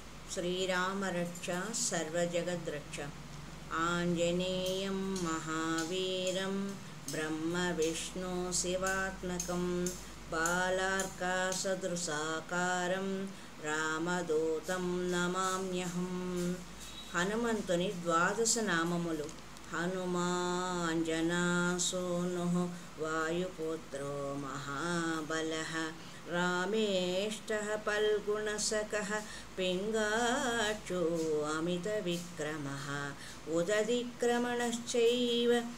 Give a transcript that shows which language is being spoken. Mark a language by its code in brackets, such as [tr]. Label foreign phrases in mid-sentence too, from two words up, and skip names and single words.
[sa] श्रीरामरक्ष सर्वजगद्रक्ष आञ्जनेयं महावीरं ब्रह्मविष्णुशिवात्मकं बालार्कासदृशाकारं रामदूतं नमाम्यहं। [te] హనుమంతుని ద్వాదశ నామములు. [sa] हनुमांजनासूनुः वायुपुत्रो महाबलः रामेष्टः फल्गुणसखः पिंगाक्षो अमितविक्रमः उदधिक्रमणश्चैव